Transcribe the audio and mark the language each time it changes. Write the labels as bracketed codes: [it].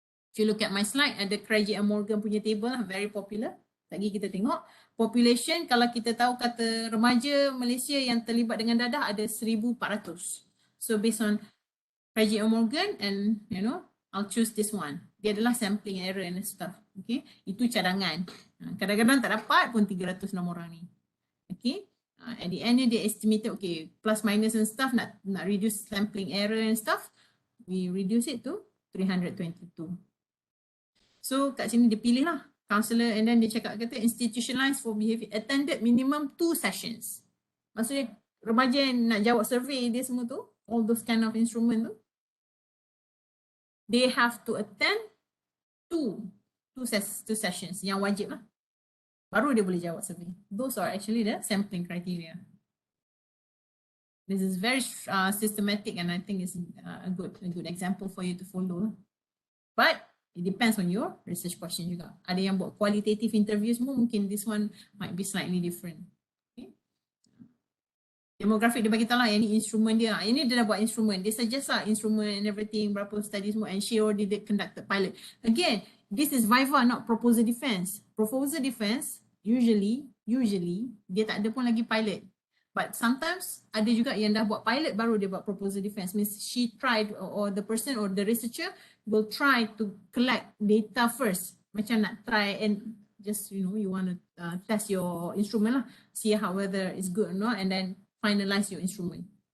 [en] If you look at my slide, [ms] ada [en] Kerajaan Morgan [ms] punya [en] table lah, very popular. [ms] Lagi kita tengok population, kalau kita tahu kata remaja Malaysia yang terlibat dengan dadah ada 1,400. [en] So based on Kerajaan Morgan, and you know, I'll choose this one. [ms] Dia adalah [en] sampling error and stuff. Okay, [ms] itu cadangan. Kadang-kadang tak dapat pun 306 orang ni. [en] Okay, at the end they estimated, okay, plus minus and stuff, [ms] nak [en] reduce sampling error and stuff, we reduce it to 322. So [ms] kat sini dia pilih lah [en] counselor, and then [ms] dia cakap kata [en] institutionalized for behavior, attended minimum 2 sessions. [ms] Maksudnya remaja yang nak jawab survey dia semua tu, [en] all those kind of instrument [ms] tu, [en] they have to attend two sessions [ms] yang wajib lah. Baru dia boleh jawab survey. [en] Those are actually the sampling criteria. This is very systematic, and I think it's a good example for you to follow. But it depends on your research question [ms] juga. Ada yang buat [en] qualitative interviews [ms] semua, [en] mungkin this one might be slightly different. Okay. [ms] Demographic dia bagi tahu lah, yang ni instrument dia. Ini dia dah buat instrument. Dia [en] suggest lah instrument and everything, [ms] berapa [en] studies [ms] semua, [en] and she already did conducted pilot. Again, this is viva, not proposal defense. [ms] Proposal defense usually dia tak ada pun lagi pilot. [en] But sometimes [ms] ada juga yang dah buat pilot baru dia buat proposal defense. [en] Means she tried, or the person or the researcher will try to collect data first. [ms] Macam nak [en] try and just, you know, you want to test your instrument lah, see how whether it's good or not, and then finalize your instrument.